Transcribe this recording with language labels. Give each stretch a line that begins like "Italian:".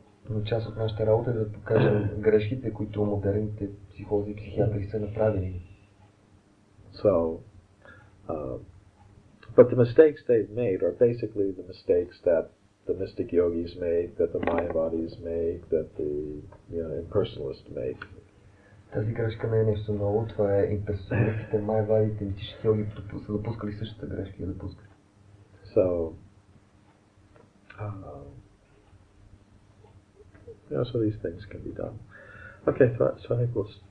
Bulgarian: Но част от нашата работа е да покажем грешките, които модерните психолози и психиатри са направили.
English: So, but the mistakes they've made are basically the mistakes that the mystic yogis make, that the Mayavadis make, that the impersonalists make.
Bulgarian: Тази грешка не е нещо ново, това е имперсоналистите, Майавадите, мистичните йоги са допускали същата грешка и допускат.
English: So, so these things can be done. Okay, so I think we'll.